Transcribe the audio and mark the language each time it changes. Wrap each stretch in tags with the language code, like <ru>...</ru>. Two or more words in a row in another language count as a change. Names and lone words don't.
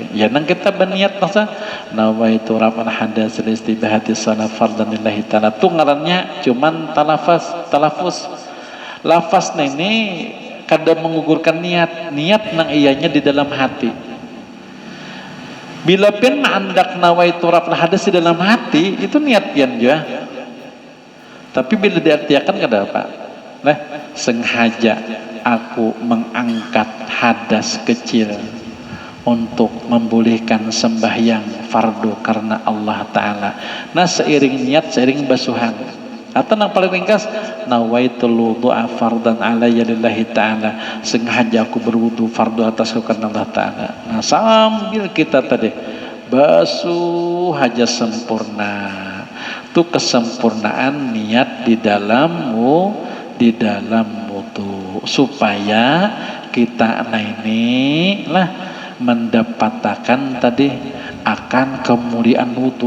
<bjn>Ya nang kita berniat masa</bjn> <ar>نويت رفع الحدث لاستباحة الصلاة فرضا لله تعالى.</ar> <bjn>Tu ngarannya cuman talafus. Lafaz ini kadang mengugurkan niat nang ianya di dalam hati. Bila pian andak</bjn> <ar>نويت رفع الحدث</ar> <bjn>di dalam hati itu niat pian juga. Tapi bila diartikan kada apa?</bjn> <id>Nah, sengaja aku mengangkat hadas kecil untuk membolehkan sembahyang fardu karena Allah Ta'ala.</id> <bjn>Nah seiring niat, seiring basuhan.</bjn> <id>Atau yang paling ringkas,</id> <ar>نويت الوضوء فرضا علي لله تعالى,</ar> <id>sengaja aku berwudu fardu atasku karena Allah Ta'ala.</id> <bjn>Nah sambil kita tadi basuh haja sempurna, itu kesempurnaan niat di dalam wudu, supaya kita ini lah mendapatkan tadi akan kemuliaan wudu.</bjn>